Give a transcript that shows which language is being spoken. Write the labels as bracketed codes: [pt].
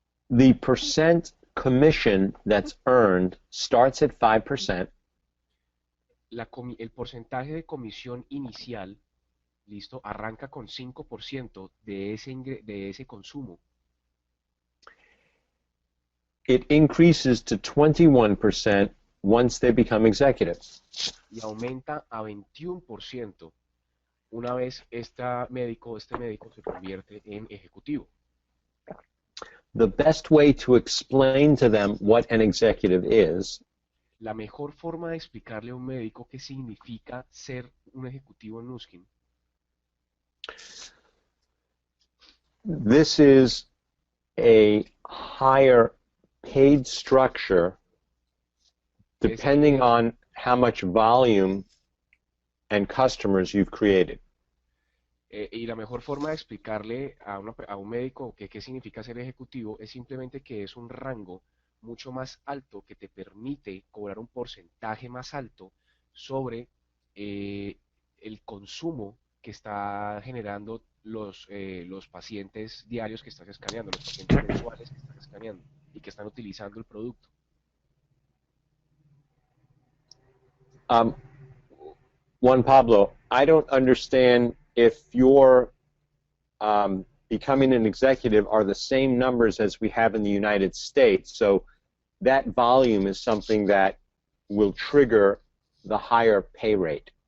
[en] The percent commission that's earned starts at 5%, [es] El porcentaje de comisión inicial, listo, arranca con 5% de ese consumo. [en] it increases to 21% once they become executives. [es] Y aumenta a 21% una vez este médico se convierte en ejecutivo. [en] The best way to explain to them what an executive is [es] La mejor forma de explicarle a un médico qué significa ser un ejecutivo en Nuskin, [en] this is a higher paid structure depending on how much volume and customers you've created. [es] y la mejor forma de explicarle a un médico qué significa ser ejecutivo es simplemente que es un rango mucho más alto que te permite cobrar un porcentaje más alto sobre el consumo que está generando los pacientes diarios que estás escaneando, los pacientes mensuales que estás escaneando y que están utilizando el producto. [en] Juan Pablo, I don't understand if you're becoming an executive are the same numbers as we have in the United States. So that volume is something that will trigger the higher pay rate.